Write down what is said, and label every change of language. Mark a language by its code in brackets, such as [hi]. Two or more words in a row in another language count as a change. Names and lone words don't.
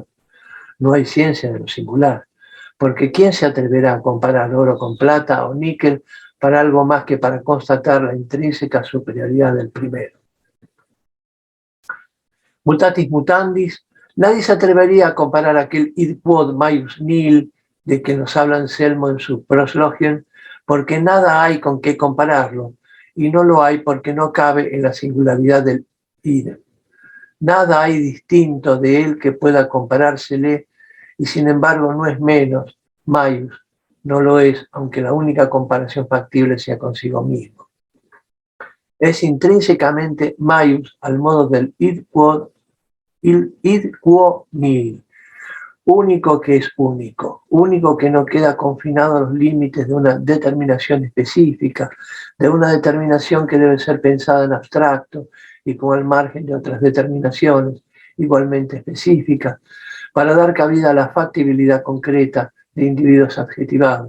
[es] No hay ciencia de lo singular, porque ¿quién se atreverá a comparar oro con plata o níquel para algo más que para constatar la intrínseca superioridad del primero? [la] Mutatis mutandis, [es] nadie se atrevería a comparar aquel [la] id quod maius nihil [es] de que nos habla Anselmo en su Proslogion, porque nada hay con qué compararlo, y no lo hay porque no cabe en la singularidad del id. Nada hay distinto de él que pueda comparársele, y sin embargo no es menos, maius, no lo es, aunque la única comparación factible sea consigo mismo. Es intrínsecamente maius al modo del [la] id quo nihil, [es] único que es único, único que no queda confinado a los límites de una determinación específica, de una determinación que debe ser pensada en abstracto y como al margen de otras determinaciones igualmente específicas, para dar cabida a la factibilidad concreta de individuos adjetivados.